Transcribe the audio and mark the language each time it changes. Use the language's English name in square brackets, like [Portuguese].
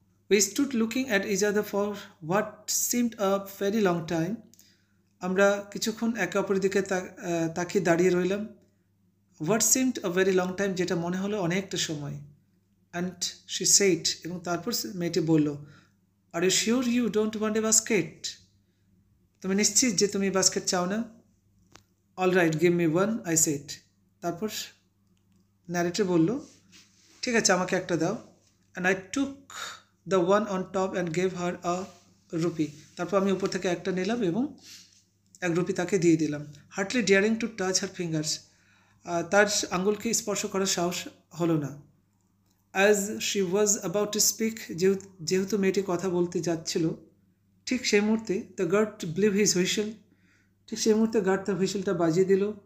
[English] We stood looking at each other for what seemed a very long time. [Bangla] আমরা কিছুক্ষণ একে অপরের দিকে তাকিয়ে দাঁড়িয়ে রইলাম। [English] What seemed a very long time, [Bangla] যেটা মনে হলো অনেকটা সময়। [English] And she said, [Bangla] এবং তারপর মেয়েটি বলল, [English] Are you sure you don't want a basket? [Bangla] তুমি নিশ্চিত যে তুমি বাস্কেট চাও না? [English] All right, give me one, I said. [Bangla] তারপর ন্যারেটর বলল, ঠিক আছে, আমাকে একটা দাও। [English] And I took the one on top and gave her a rupee. [Bangla] তারপর আমি উপর থেকে একটা নিলাম এবং 1 রুপি তাকে দিয়ে দিলাম। [English] hardly daring to touch her fingers, [Bangla] তার আঙ্গুলকে স্পর্শ করার সাহস হলো না। [English] as she was about to speak, [Bangla] যেহেতু মেয়েটি কথা বলতে যাচ্ছিল, ঠিক সেই মুহূর্তে [English] the guard blew his whistle, [Bangla] ঠিক সেই মুহূর্তে গার্ড তার হুইসেলটা বাজিয়ে দিল।